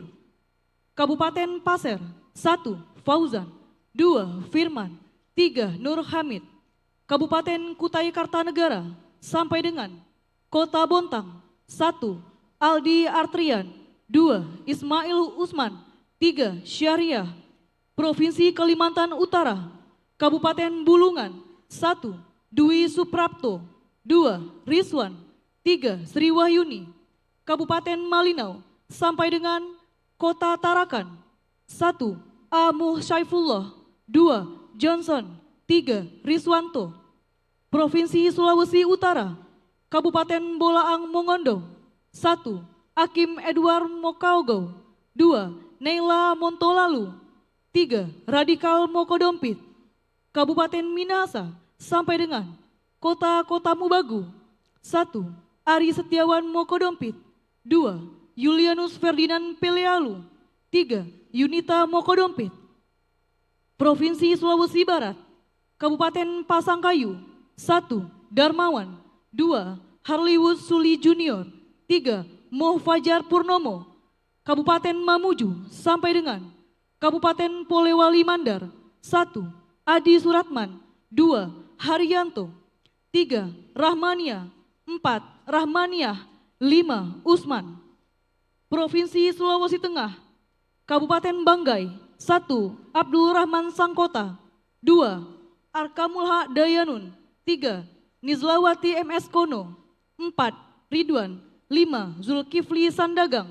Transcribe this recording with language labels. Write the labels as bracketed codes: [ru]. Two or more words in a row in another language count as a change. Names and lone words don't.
[id] Kabupaten Pasir. 1. Fauzan. 2. Firman. 3. Nur Hamid. Kabupaten Kutai Kartanegara sampai dengan Kota Bontang. 1. Aldi Artrian. 2. Ismail Usman. 3. Syariah. Provinsi Kalimantan Utara. Kabupaten Bulungan. 1. Dwi Suprapto. 2. Rizwan. 3. Sri Wahyuni. Kabupaten Malinau sampai dengan Kota Tarakan. 1. Amuh Syaifullah. 2. Johnson. 3. Riswanto. Provinsi Sulawesi Utara. Kabupaten Bolaang Mongondo. 1. Akim Edward Mokaogo. 2. Neila Montolalu. 3. Radikal Mokodompit. Kabupaten Minahasa sampai dengan Kota-Kota Mubagu. 1. Ari Setiawan Mokodompit. 2. Julianus Ferdinand Pelealu. 3. Yunita Mokodompit. Provinsi Sulawesi Barat. Kabupaten Pasangkayu. 1. Darmawan. 2. Harliwood Suli Junior. 3. Moh Fajar Purnomo. Kabupaten Mamuju sampai dengan Kabupaten Polewali Mandar. 1. Adi Suratman. 2. Haryanto. 3. Rahmania. 4. Rahmaniah. 5. Usman. Provinsi Sulawesi Tengah. Kabupaten Banggai. 1. Abdul Rahman Sangkota. 2. Arkamulha Dayanun. 3. Nizlawati MS Kono. 4. Ridwan. 5. Zulkifli Sandagang.